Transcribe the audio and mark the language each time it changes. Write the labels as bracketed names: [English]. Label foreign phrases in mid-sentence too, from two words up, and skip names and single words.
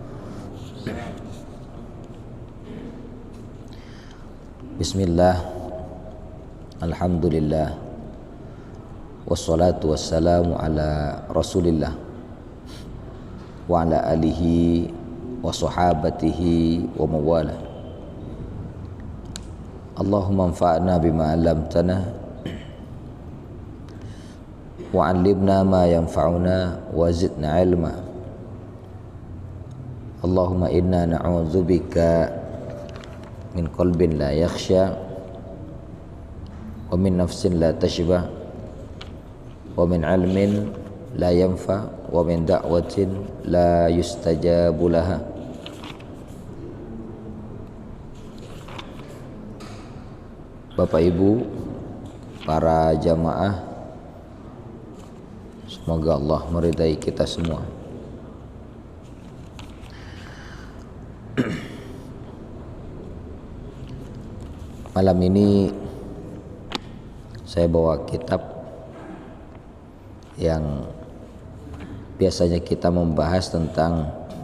[Arabic] بسم الله، الحمد لله، والصلاة والسلام على رسول الله وعلى آله وصحابته وموالاه. اللهم انفعنا بما علمتنا وعلمنا ما ينفعنا وزدنا علما. اللهم إنا نعوذ بك من قلب لا يخشع ومن نفس لا تشبع ومن علم لا ينفع ومن دعوة لا يستجاب لها. [Indonesian] Bapak Ibu, para jamaah, semoga Allah meridai kita semua. Malam ini saya bawa kitab yang biasanya kita membahas tentang